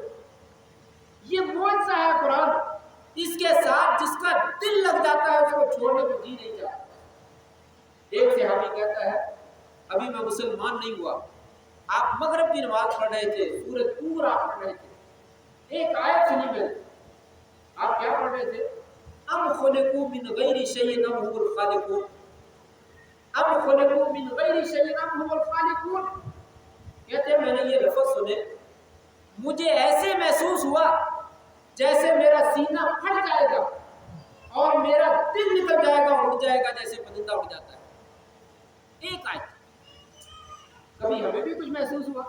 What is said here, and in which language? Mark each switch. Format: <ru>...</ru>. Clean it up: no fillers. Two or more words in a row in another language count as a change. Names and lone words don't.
<ur>یہ معجزہ ہے قرآن، اس کے ساتھ جس کا دل لگ جاتا ہے اس کو چھوڑنے کو جی نہیں چاہتا۔ ایک صحابی کہتا ہے ابھی میں مسلمان نہیں ہوا، آپ مغرب کی نماز پڑھ رہے تھے، سورۃ طور آپ پڑھ رہے تھے، ایک آیت سنی میں آپ کیا پڑھ رہے تھے؟</ur> <ar>ام خلقوا من غیر شیء ام هم الخالقون، ام خلقوا من غیر شیء ام هم الخالقون،</ar> <ur>کہتے ہیں میں نے یہ لفظ سنے، مجھے ایسے محسوس ہوا جیسے میرا سینہ پھٹ جائے گا اور میرا دل نکل جائے گا، اڑ جائے گا جیسے پرندہ اڑ جاتا ہے۔ ایک آیت، کبھی ہمیں بھی کچھ محسوس ہوا؟</ur>